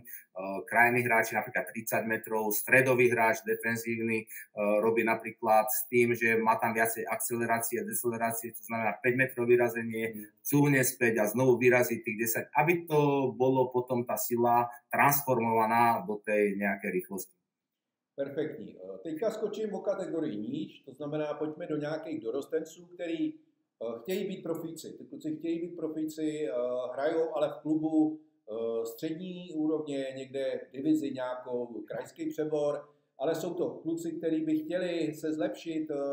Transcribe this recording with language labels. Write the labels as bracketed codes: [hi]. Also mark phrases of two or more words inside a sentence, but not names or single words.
[sk] Krajní hráči napríklad 30 metrov, stredový hráč, defenzívny, robí napríklad s tým, že má tam viacej akcelerácie, decelerácie, to znamená 5 metrov vyrazenie, cúvne späť a znovu vyrazí tých 10, aby to bolo potom tá sila transformovaná do tej nejakej rýchlosti. [cs] Perfektní. Teďka skočím o kategorii níž, to znamená, pojďme do nějakých dorostenců, který chtějí být profíci. Ty kluci chtějí být profíci, hrajou ale v klubu střední úrovně, někde v divizi nějakou, krajský přebor, ale jsou to kluci, kteří by chtěli se zlepšit.